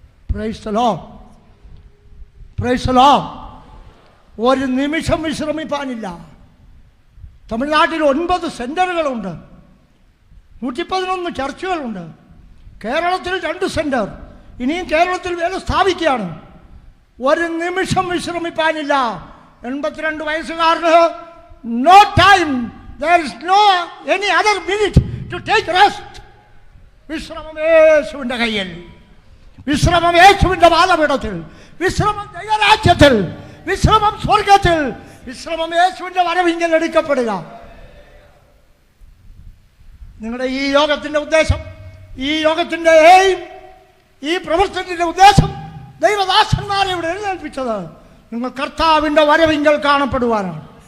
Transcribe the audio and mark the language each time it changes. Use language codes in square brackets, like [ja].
[en] Praise the Lord, praise the Lord. [ml] ഒരു നിമിഷം വിശ്രമിപ്പാനില്ല. തമിഴ്നാട്ടിൽ 9 സെൻറ്ററുകളുണ്ട്, 111 ചർച്ചുകളുണ്ട്. കേരളത്തിൽ 2 സെൻറ്റർ, ഇനിയും കേരളത്തിൽ വേല സ്ഥാപിക്കുകയാണ്. ഒരു നിമിഷം വിശ്രമിപ്പാനില്ല. 82 വയസ്സുകാരന് [en] No time, there is no any other minute to take rest. [ml] വിശ്രമം യേശുവിൻ്റെ കയ്യിൽ, വിശ്രമം യേശുവിൻ്റെ പാദപീഠത്തിൽ, വിശ്രമം ദൈവരാജ്യത്തിൽ, വിശ്രമം സ്വർഗത്തിൽ, വിശ്രമം യേശുവിൻ്റെ വരവിങ്കൽ എടുക്കപ്പെടുക. നിങ്ങളുടെ ഈ യോഗത്തിൻ്റെ ഉദ്ദേശം, ഈ യോഗത്തിൻ്റെ എയിം, ഈ പ്രവർത്തനത്തിൻ്റെ ഉദ്ദേശം, ദൈവദാസന്മാരെ ഇവിടെ എഴുന്നേൽപ്പിച്ചത് നിങ്ങൾ കർത്താവിൻ്റെ വരവിങ്കൽ കാണപ്പെടുവാനാണ്.